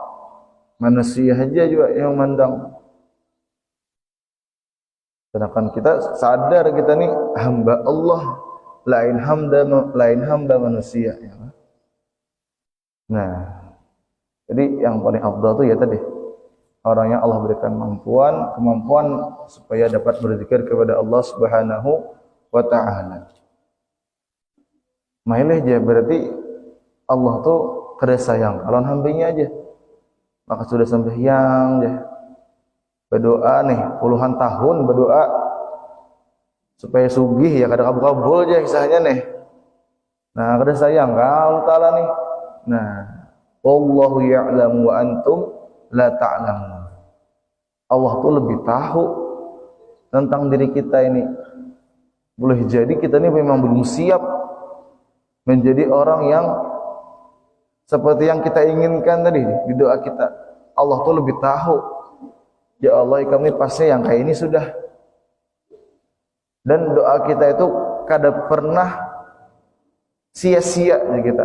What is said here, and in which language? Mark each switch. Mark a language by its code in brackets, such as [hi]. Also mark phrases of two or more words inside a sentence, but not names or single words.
[bjn] Manusia saja juga yang mandang. Sedangkan kita sadar kita ni hamba Allah, lain hamba manusia. [id] Nah, jadi yang paling afdal itu ya tadi, orang yang Allah berikan kemampuan supaya dapat berzikir kepada Allah [ar] سبحانه وتعالى. [bjn] Maileh aja berarti Allah tuh kada sayang kalau hambanya aja. Maka sudah sembahyang je, berdoa nih puluhan tahun berdoa supaya sugih ya kada kabul-kabul je kisahnya nih. Nah, kada sayang Allah taala nih. [id] Nah, [ar] والله يعلم وأنتم لا تعلمون. [id] Allah tuh lebih tahu tentang diri kita ini. Boleh jadi kita ini memang belum siap menjadi orang yang seperti yang kita inginkan tadi di doa kita. Allah tuh lebih tahu. [bjn] Ya Allah, kami pasti yang kayak ini sudah. Dan doa kita itu kada pernah sia-sia kita.